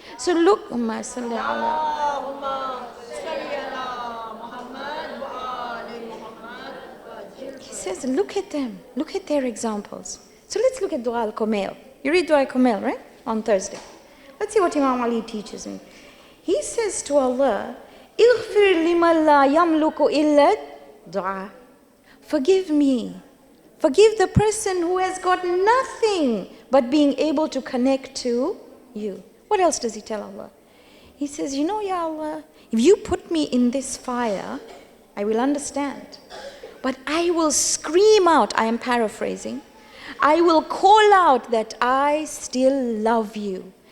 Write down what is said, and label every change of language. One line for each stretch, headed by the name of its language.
English: So look, Allahumma salli ala. He says, look at them, look at their examples. So let's look at Dua al-Kumail. You read Dua al-Kumail, right? On Thursday. Let's see what Imam Ali teaches me.
Arabic: He says to Allah, اغفر لمن لا يملك إلا دعاء.
English: Forgive me. Forgive the person who has got nothing but being able to connect to you. What else does he tell Allah? He says, you know, Ya Allah, if you put me in this fire, I will understand. But I will scream out, I am paraphrasing, I will call out that I still love you.